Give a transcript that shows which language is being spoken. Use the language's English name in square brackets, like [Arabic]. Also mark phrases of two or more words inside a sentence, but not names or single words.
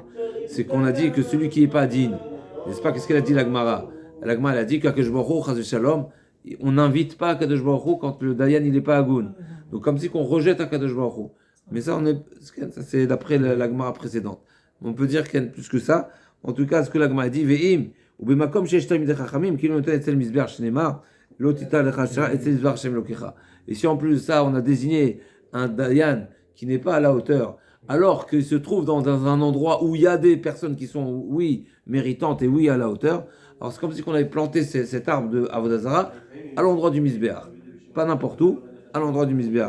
[French] C'est qu'on a dit que celui qui n'est pas digne, n'est-ce pas? Qu'est-ce qu'elle a dit la Gemara? La Gemara elle a dit qu'Akadosh Baruch Hu, [Hebrew] חס ושלום, [French] on n'invite pas Akadosh Baruch Hu quand le Dayan il n'est pas agoun. Donc comme si qu'on rejette Akadosh Baruch Hu. Mais ça, c'est d'après la Gemara précédente. On peut dire qu'il y a plus que ça. En tout cas, ce que la Gemara dit, [Hebrew] ואם, הוא במקום שיש תלמידי חכמים, כאילו נוטע אצל מזבח שנאמר, לא תטע לך אשרה אצל מזבח ה' אלהיך. [French] Et si en plus de ça, on a désigné un Dayan qui n'est pas à la hauteur, alors qu'il se trouve dans un endroit où il y a des personnes qui sont, oui, méritantes et oui, à la hauteur, alors c'est comme si on avait planté cet arbre de [Hebrew] עבודה זרה [French] à l'endroit du Mizbeach. Pas n'importe où, à l'endroit du Mizbeach.